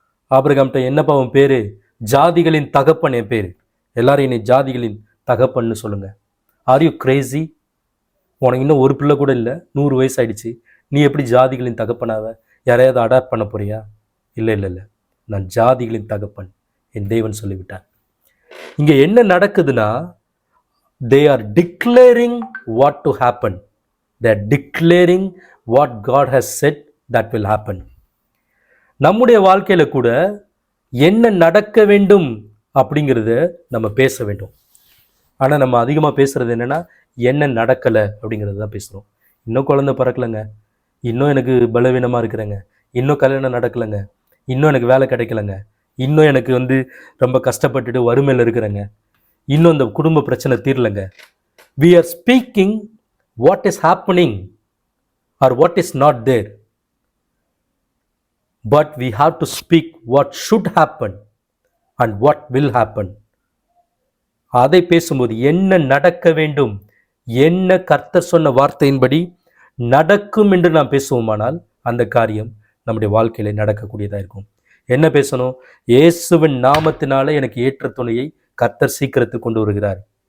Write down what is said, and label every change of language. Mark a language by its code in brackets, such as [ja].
[ta] ஆபிரகாம்கிட்ட என்னப்பா உன் பேரு? ஜாதிகளின் தகப்பன் என் பேரு, எல்லாரும் என்னை ஜாதிகளின் தகப்பன்னு சொல்லுங்க. [en] Are you crazy? [ta] உனக்கு இன்னும் ஒரு பிள்ளை கூட இல்லை, 100 வயசு ஆயிடுச்சு, நீ எப்படி ஜாதிகளின் தகப்பனாவ? யாரையாவது அடாப்ட் பண்ண போறியா? இல்லை இல்லை இல்லை, நான் ஜாதிகளின் தகப்பன் என் தேவன் சொல்லிவிட்டார். இங்க என்ன நடக்குதுன்னா, [en] they are declaring what to happen. They are declaring what God has said that will happen. [ta] நம்முடைய வாழ்க்கையில கூட என்ன நடக்க வேண்டும் அப்படிங்கிறத நம்ம பேச வேண்டும். ஆனா நம்ம அதிகமாக பேசுறது என்னன்னா, என்ன நடக்கலை அப்படிங்கிறது தான் பேசுகிறோம். இன்னும் குழந்தை பிறக்கலைங்க, இன்னும் எனக்கு பலவீனமாக இருக்கிறேங்க, இன்னும் கல்யாணம் நடக்கலைங்க, இன்னும் எனக்கு வேலை கிடைக்கலைங்க, இன்னும் எனக்கு ரொம்ப கஷ்டப்பட்டுட்டு வறுமையில் இருக்கிறேங்க, இன்னும் இந்த குடும்ப பிரச்சனை தீரலைங்க. [en] We are speaking what is happening or what is not there. But we have to speak what should happen and what will happen. [ta] அதை பேசும்போது என்ன நடக்க வேண்டும், என்ன கர்த்தர் சொன்ன வார்த்தையின்படி நடக்கும் என்று நாம் பேசுவோமானால் அந்த காரியம் நம்முடைய வாழ்க்கையில நடக்கக்கூடியதாக இருக்கும். என்ன பேசணும்? இயேசுவின் நாமத்தினால எனக்கு ஏற்ற துணையை கர்த்தர் சீக்கிரத்துக்கு கொண்டு வருகிறார்.